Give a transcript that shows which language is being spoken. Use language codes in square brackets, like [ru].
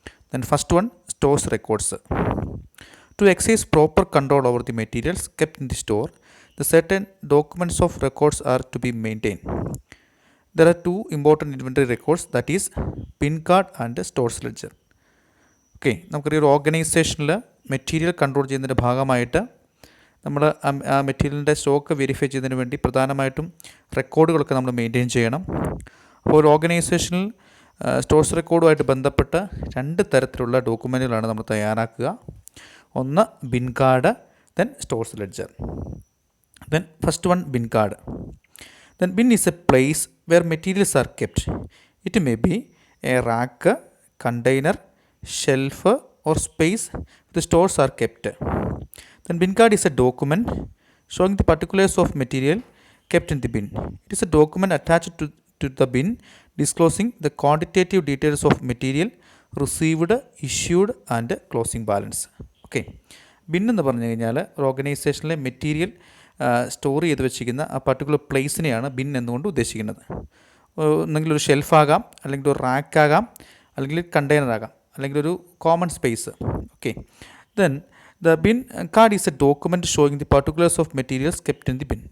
[en] Then first one, stores, records. To exercise proper control over the materials kept in the store, the certain documents of records are to be maintained. There are two important inventory records, that is bin card and stores ledger. [ml] Okay, നമുക്കറിയാം ഒരു ഓർഗനൈസേഷനിൽ material control ചെയ്യുന്നതിൻ്റെ ഭാഗമായിട്ട് നമ്മൾ ആ മെറ്റീരിയലിൻ്റെ stock verify ചെയ്യുന്നതിന് വേണ്ടി പ്രധാനമായിട്ടും റെക്കോർഡുകളൊക്കെ നമ്മൾ മെയിൻറ്റെയിൻ ചെയ്യണം. അപ്പോൾ ഒരു ഓർഗനൈസേഷനിൽ സ്റ്റോഴ്സ് റെക്കോർഡുമായിട്ട് ബന്ധപ്പെട്ട് രണ്ട് തരത്തിലുള്ള ഡോക്യുമെൻറ്റുകളാണ് നമ്മൾ തയ്യാറാക്കുക. [en] ഒന്ന് bin card, then stores ledger. Then first one bin card. Then bin is a place where materials are kept. It may be a rack, container, shelf or space the stores are kept. Then bin card is a document showing the particulars of material kept in the bin. It is a document attached to the bin disclosing the quantitative details of material received, issued and closing balance. [ml] Okay, bin എന്ന് പറഞ്ഞു കഴിഞ്ഞാൽ ഒരു ഓർഗനൈസേഷനിലെ material store ചെയ്ത് വെച്ചിരിക്കുന്ന ആ particular പ്ലേസിനെയാണ് bin എന്നുകൊണ്ട് ഉദ്ദേശിക്കുന്നത്. ഒന്നെങ്കിൽ ഒരു ഷെൽഫാകാം, അല്ലെങ്കിൽ ഒരു റാക്കാകാം, അല്ലെങ്കിൽ കണ്ടെയ്നർ ആകാം, അല്ലെങ്കിൽ ഒരു common space. [en] Okay, then the bin card is a document showing the particulars of materials kept in the bin.